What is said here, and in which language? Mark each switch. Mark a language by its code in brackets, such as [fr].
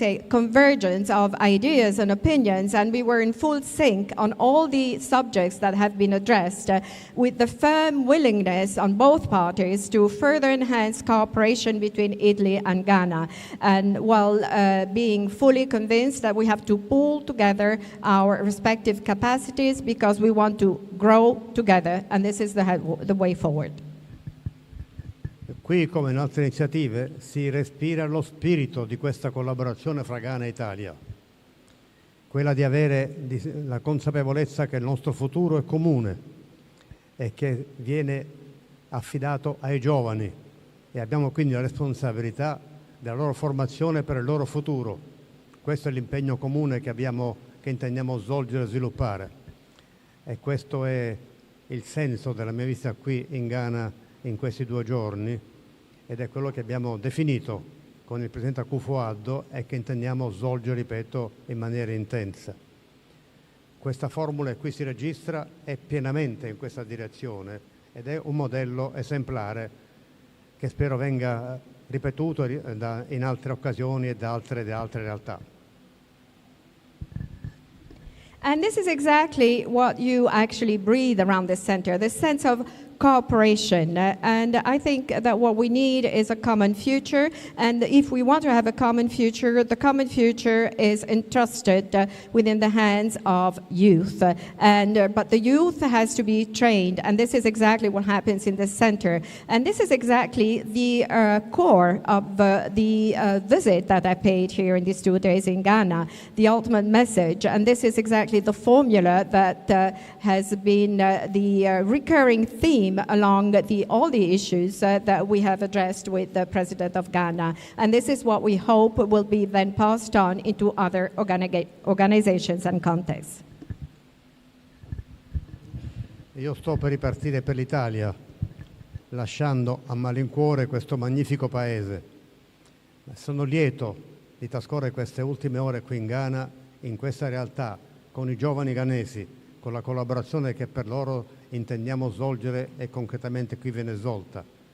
[en] convergence of ideas and opinions, and we were in full sync on all the subjects that have been addressed, with the firm willingness on both parties to further enhance cooperation between Italy and Ghana, and while being fully convinced that we have to pull together our respective capacities because we want to grow together, and this is the way forward. [it] Qui, come in altre iniziative, si respira lo spirito di questa collaborazione fra Ghana e Italia, quella di avere la consapevolezza che il nostro futuro è comune e che viene affidato ai giovani e abbiamo quindi la responsabilità della loro formazione per il loro futuro. Questo è l'impegno comune che intendiamo svolgere e sviluppare. E questo è il senso della mia visita qui in Ghana in questi 2 giorni ed è quello che abbiamo definito con il Presidente Akufo-Addo e che intendiamo svolgere, ripeto, in maniera intensa. Questa formula qui si registra è pienamente in questa direzione ed è un modello esemplare che spero venga ripetuto in altre occasioni e da altre realtà. [en] And this is exactly what you actually breathe around this center, this sense of cooperation. And I think that what we need is a common future. And if we want to have a common future, the common future is entrusted within the hands of youth. But the youth has to be trained. And this is exactly what happens in the center. And this is exactly the core of the visit that I paid here in these 2 days in Ghana, the ultimate message. And this is exactly the formula that has been the recurring theme along all the issues that we have addressed with the President of Ghana. And this is what we hope will be then passed on into other organizations and contexts. [it] Io sto per ripartire per l'Italia, lasciando a malincuore questo magnifico paese. Sono lieto di trascorrere queste ultime ore qui in Ghana, in questa realtà, con i giovani ghanesi, con la collaborazione che per loro intendiamo svolgere e concretamente qui viene svolta.